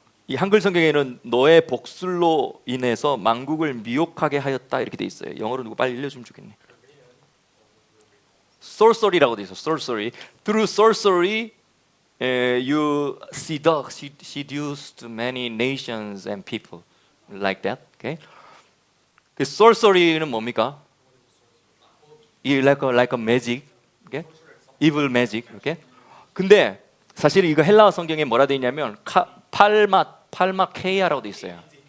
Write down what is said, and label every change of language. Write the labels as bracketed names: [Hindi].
[Korean] 이 한글 성경에는 너의 복술로 인해서 만국을 미혹하게 하였다 이렇게 돼 있어요. 영어로 누구 빨리 읽려주면 좋겠네. sorcery라고 돼 있어. [English] sorcery. Through sorcery, you seduced many nations and people like that. Okay. [Korean] 그 sorcery는 뭡니까? [English] like a magic. Okay? evil magic. Okay? [Korean] 근데 사실 이거 헬라어 성경에 뭐라 돼 있냐면 팔마케이아라고 돼 있어요.